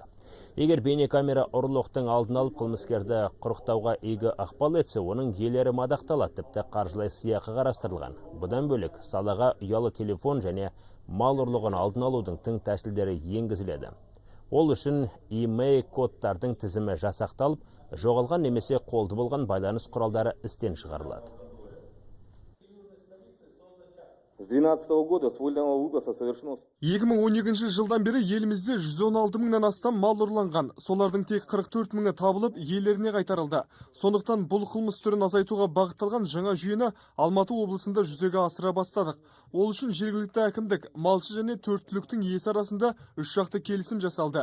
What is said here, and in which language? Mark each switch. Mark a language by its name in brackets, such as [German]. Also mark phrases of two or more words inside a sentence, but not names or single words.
[Kazakh] Егер бейнекамера ұрлықтың алдын алып қылмыскерді құрықтауға игі ықпал етсе, оның иелері мадақталады, тіпті қаржылай сыйақы қарастырылған. Бұдан бөлек салаға ұялы телефон және мал ұрлығын алдын алудың тың тәсілдері енгізіледі. Ол үшін имей кодтардың тізімі жасақталып, жоғалған немесе қолды болған байланыс құралдары істен шығарылады. [Russian] С 2012 года с вольного выпаса совершено... [Kazakh] 2012 жылдан бері елімізде 116 мыңнан астам мал ұрланған. Солардың тек 44 мыңы табылып, иелеріне қайтарылды. Сондықтан бұл қылмыс түрін азайтуға бағытталған жаңа жүйені Алматы облысында жүзеге асыра бастадық. Ол үшін жергілікті әкімдік, малшы және төрт түліктің иесі арасында 3 жақты келісім жасалды.